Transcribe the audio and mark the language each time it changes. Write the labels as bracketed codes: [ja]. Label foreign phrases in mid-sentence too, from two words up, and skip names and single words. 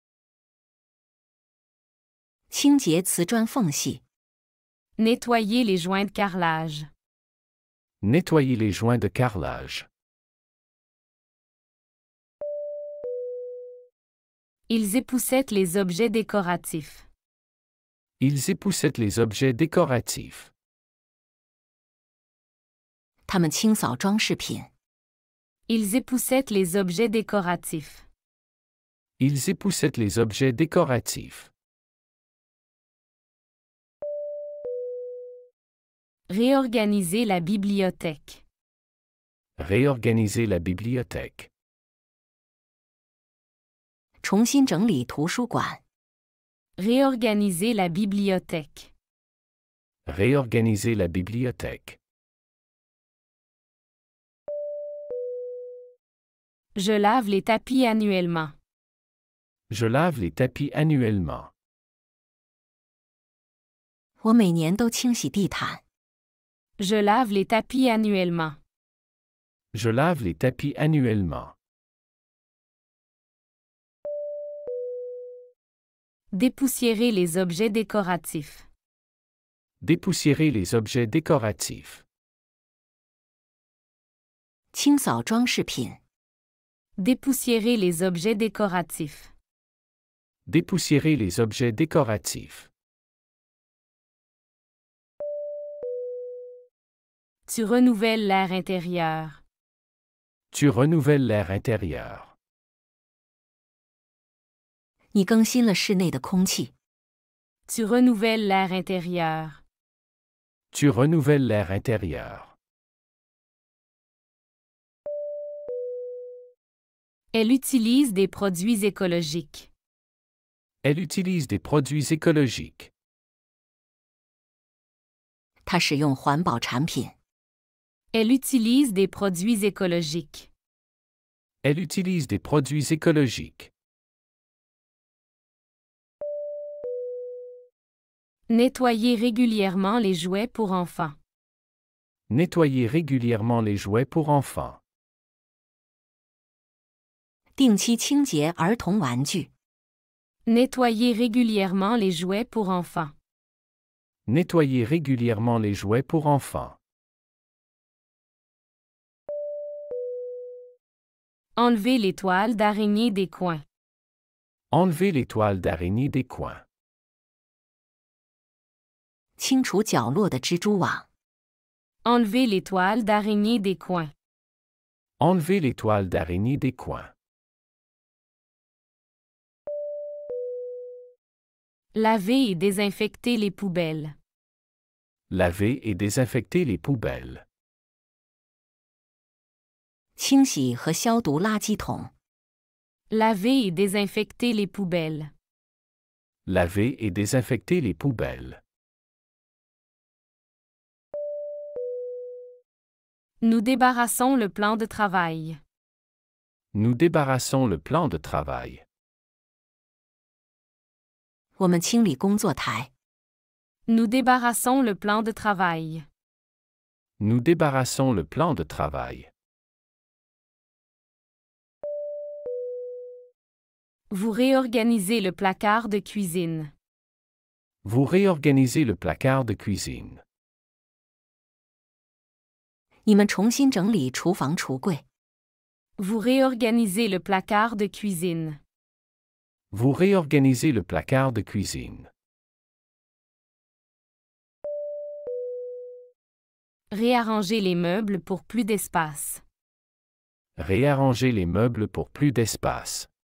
[zh] 清洁瓷砖缝隙。 [fr] Nettoyer les joints de carrelage. Nettoyer les joints de carrelage. Ils époussettent les objets décoratifs. Ils époussettent les objets décoratifs. [zh] 他们清扫装饰品。 [fr] Ils époussettent les objets décoratifs. Ils époussettent les objets décoratifs. Réorganiser la bibliothèque. Réorganiser la bibliothèque. [zh] 重新整理图书馆。 [fr] Réorganiser la bibliothèque. Réorganiser la bibliothèque. Je lave les tapis annuellement. Je lave les tapis annuellement. [zh] 我每年都清洗地毯。 [fr] Je lave les tapis annuellement. Je lave les tapis annuellement. Dépoussiérer les objets décoratifs. Dépoussiérer les objets décoratifs. [zh] 清扫装饰品。 [fr] Dépoussiérer les objets décoratifs. Dépoussiérer les objets décoratifs. Tu renouvelles l'air intérieur. Tu renouvelles l'air intérieur. [zh] 你更新了室内的空气。 [fr] Tu renouvelles l'air intérieur. Tu renouvelles l'air intérieur. Elle utilise des produits écologiques. Elle utilise des produits écologiques. [zh] 它使用环保产品。 [fr] Elle utilise des produits écologiques. Elle utilise des produits écologiques. Nettoyer régulièrement les jouets pour enfants. Nettoyer régulièrement les jouets pour enfants. [zh] 定期清洁儿童玩具。 [fr] Nettoyer régulièrement les jouets pour enfants. Nettoyer régulièrement les jouets pour enfants. Enlever les toiles d'araignée des coins. Enlever les toiles d'araignée des coins. [zh] 清除角落的蜘蛛网。 [fr] Enlever les toiles d'araignée des coins. Enlever les toiles d'araignée des coins. Laver et désinfecter les poubelles. Laver et désinfecter les poubelles. [zh] 清洗和消毒垃圾桶。 [fr] Laver et désinfecter les poubelles. Laver et désinfecter les poubelles. Nous débarrassons le plan de travail. Nous débarrassons le plan de travail. [zh] 我们清理工作台。 [fr] Nous débarrassons le plan de travail. Nous débarrassons le plan de travail. Vous réorganisez le placard de cuisine. Vous réorganisez le placard de cuisine. [zh] 你们重新整理厨房橱柜。 [fr] Vous réorganisez le placard de cuisine. Vous réorganisez le placard de cuisine. Réarranger les meubles pour plus d'espace. Réarranger les meubles pour plus d'espace.